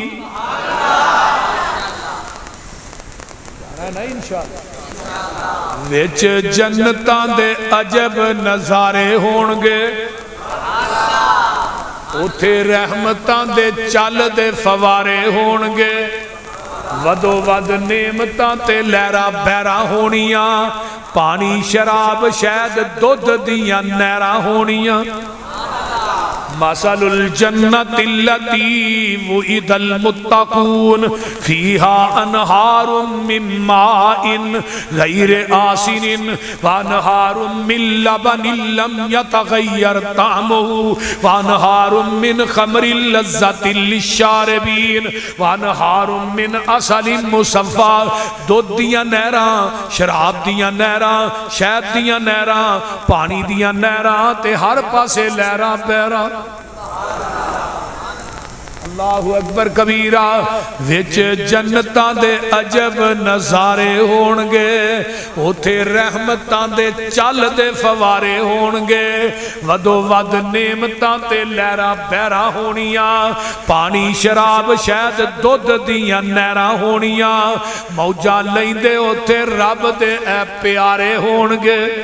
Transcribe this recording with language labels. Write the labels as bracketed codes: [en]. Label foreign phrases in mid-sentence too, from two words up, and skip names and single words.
[pa] ਵਿੱਚ ਜੰਨਤਾਂ ਦੇ ਅਜਬ ਨਜ਼ਾਰੇ ਹੋਣਗੇ, ਉੱਥੇ ਰਹਿਮਤਾਂ ਦੇ ਚੱਲ ਦੇ ਫ਼ਵਾਰੇ ਹੋਣਗੇ, ਵਧੋ ਵਧ ਨੇਮਤਾਂ ਤੇ ਲਹਿਰਾਂ ਬਹਿਰਾਂ ਹੋਣੀਆਂ, ਪਾਣੀ ਸ਼ਰਾਬ ਸ਼ਹਿਦ ਦੁੱਧ ਦੀਆਂ ਨਹਿਰਾਂ ਹੋਣੀਆਂ। [ar] مثل الجنة التي وعد المتقون فيها أنهار من ماء غير آسن وأنهار من لبن لم يتغير طعمه وأنهار من خمر لذة للشاربين وأنهار من عسل مصفى. [pa] ਦੁੱਧ ਦੀਆਂ ਨਹਿਰਾਂ, ਸ਼ਰਾਬ ਦੀਆਂ ਨਹਿਰਾਂ, ਸ਼ਹਿਦ ਦੀਆਂ ਨਹਿਰਾਂ, ਪਾਣੀ ਦੀਆਂ ਨਹਿਰਾਂ ਤੇ ਹਰ ਪਾਸੇ ਲਹਿਰਾਂ ਪੈਰਾਂ। [ar] الله أكبر كبيرا. [pa] ਵਿੱਚ ਜੰਨਤਾਂ ਦੇ ਅਜਬ ਨਜ਼ਾਰੇ ਹੋਣਗੇ, ਉੱਥੇ ਰਹਿਮਤਾਂ ਦੇ ਚੱਲ ਦੇ ਫ਼ਵਾਰੇ ਹੋਣਗੇ, ਵਧੋ ਵਧ ਨੇਮਤਾਂ ਤੇ ਲਹਿਰਾਂ ਬਹਿਰਾਂ ਹੋਣੀਆਂ, ਪਾਣੀ ਸ਼ਰਾਬ ਸ਼ਹਿਦ ਦੁੱਧ ਦੀਆਂ ਨਹਿਰਾਂ ਹੋਣੀਆਂ, ਮੌਜਾਂ ਲੈਂਦੇ ਉੱਥੇ ਰੱਬ ਦੇ ਏ ਪਿਆਰੇ ਹੋਣਗੇ।